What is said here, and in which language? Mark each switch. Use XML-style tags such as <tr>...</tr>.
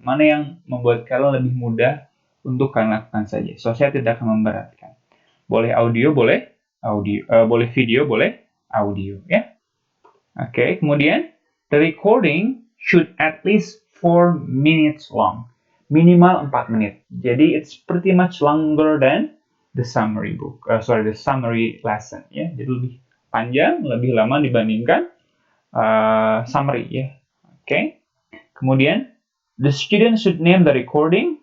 <id>Mana yang membuat kalian lebih mudah untuk kalian lakukan saja. So, saya tidak akan memberatkan. Boleh audio, boleh audio. Boleh video, boleh audio. Ya.</id> <en>Oke, kemudian, the recording should at least 4 minutes long.</en> <id>Minimal 4 menit. Jadi,</id> <en>it's pretty much longer than the summary book. The summary lesson. Ya.</en> <id>Jadi, lebih panjang, lebih lama dibandingkan summary. Ya. Oke.</id> <en>Kemudian, the student should name the recording.</en>